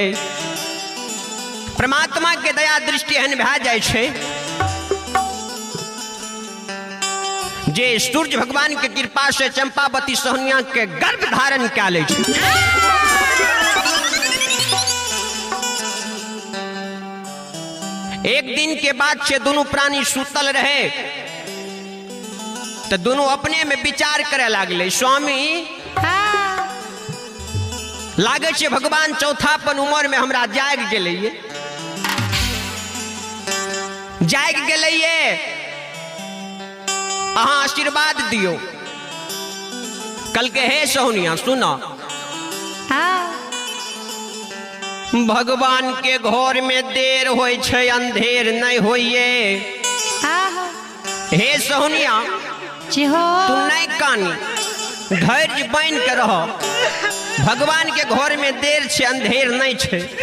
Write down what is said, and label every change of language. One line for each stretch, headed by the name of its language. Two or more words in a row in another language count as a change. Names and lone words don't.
Maithili: परमात्मा के दया दृष्टि एहन भए जाइ छै जे सूर्य भगवान के कृपा से चंपावती सोहनिया के गर्भ धारण कए लै छै। एक दिन के बाद से दोनों प्राणी सुतल रहे तो दोनों अपने में विचार करे लागले, स्वामी लागे छै भगवान चौथापन उम्र में हमरा जाग गेलिए, अहाँ आशीर्वाद दियो। कल के हे सोहनिया सुनो, भगवान के घर में देर होय छै अंधेर नहीं होइए। हे सोहनिया तू नहीं कानी, धैर्य बन के रहो, भगवान के घर में देर छै अंधेर नहीं छै।